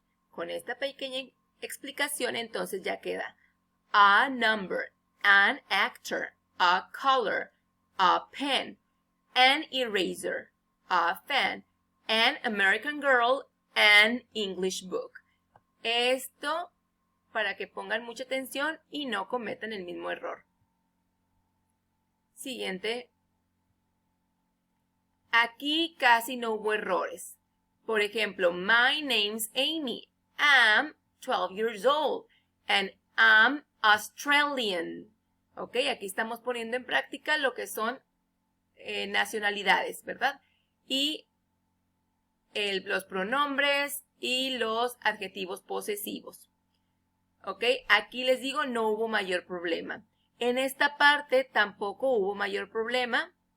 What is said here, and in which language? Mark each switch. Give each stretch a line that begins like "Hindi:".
Spanish: Con esta pequeña explicación entonces ya queda
English: a number, an actor, a color, a pen, an eraser, a fan, an American girl, an English book.
Spanish: Esto para que pongan mucha atención y no cometan el mismo error. Siguiente. Aquí casi no hubo errores. Por ejemplo,
English: my name's Amy. I'm 12 years old and I'm Australian.
Spanish: Ok, aquí estamos poniendo en práctica lo que son nacionalidades, ¿verdad? Y los pronombres y los adjetivos posesivos. Ok, aquí les digo no hubo mayor problema. En esta parte tampoco hubo mayor problema.